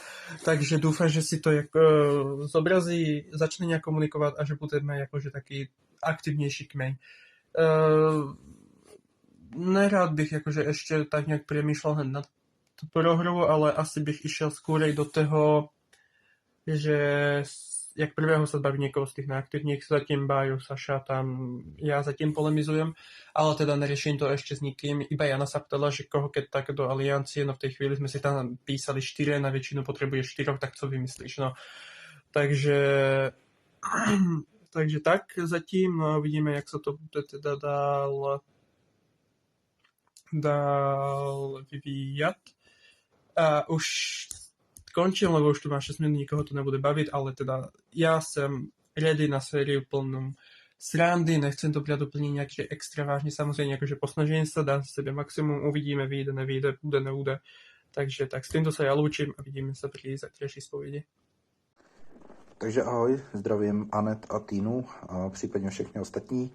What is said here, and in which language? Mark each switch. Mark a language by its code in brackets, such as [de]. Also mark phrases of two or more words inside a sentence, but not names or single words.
[sk] Takže dúfam, že si to zobrazí, začne nejak komunikovat a že budeme jakože taký aktivnější kmeň. Nerád bych jakože ještě tak nějak přemýšlel hned na tu prohru, ale asi bych išel skôrej do toho, že jak prvého sa zbaví niekoho z tých neaktivních, zatím Bájo, Saša, tam ja zatím polemizujem, ale teda neriešim to ešte s nikým, iba Jana sa ptala, že koho keď tak do aliancie, no v tej chvíli sme si tam písali 4, na väčšinu potrebuješ 4, tak co vymyslíš, no. Takže tak zatím, no uvidíme, jak sa to bude teda dál vyvíjat. [cs] A už končím, lebo už tu má 6 minút, nikoho to nebude bavit, ale teda ja jsem ready na sériu plnou srandy, nechcem to brát úplně nějak extra vážně, samozřejmě jakože posnažím se, dám sebe maximum, uvidíme, vyjde, nevyjde, bude, nebude. Takže tak s týmto se já loučím a vidíme se při zítřejší zpovědi. Takže ahoj, zdravím Anet a Týnu a případně všechny ostatní.